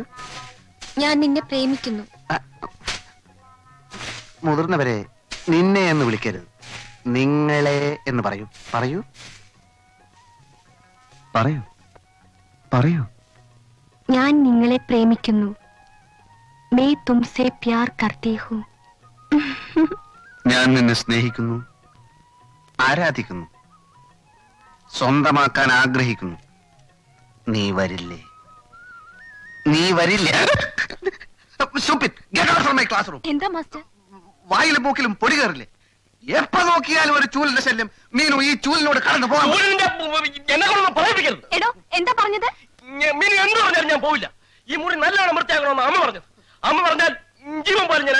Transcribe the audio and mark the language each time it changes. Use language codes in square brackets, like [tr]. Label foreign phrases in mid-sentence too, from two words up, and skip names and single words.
[ml] ഞാൻ നിന്നെ പ്രേമിക്കുന്നു. മുതിർന്നവരെ നിന്നെ എന്ന് വിളിക്കരുത്, നിങ്ങളെ എന്ന് പറയൂ. പറയൂ. പറയൂ പറയൂ. ഞാൻ നിങ്ങളെ പ്രേമിക്കുന്നു. [hi] मैं तुमसे प्यार करती हूँ. [ml] ഞാൻ നിന്നെ സ്നേഹിക്കുന്നു, ആരാധിക്കുന്നു, സ്വന്തമാക്കാൻ ആഗ്രഹിക്കുന്നു. നീ വരില്ലേ? നീ വരില്ല. [en] Stupid. Get out from my classroom. [ml] എന്താ മാസ്റ്റർ? വായിലും മൂക്കിലും പൊടി കയറില്ലേ? എപ്പോ നോക്കിയാലും ഒരു ചൂലിന്റെ ശല്യം. മീനു ഈ ചൂലിനോട് കടന്നു പോകാൻ. എന്നെ കൊണ്ടൊന്നും പറയിപ്പിക്കരുത്. എടോ എന്താ പറഞ്ഞത്? മീനു എന്ത് പറഞ്ഞാലും ഞാൻ പോവില്ല. ഈ മുറി നല്ലോണം വൃത്തിയാക്കണമെന്ന് അമ്മ പറഞ്ഞത്. അമ്മ പറഞ്ഞാൽ ജീവൻ പോലെ ഞാൻ.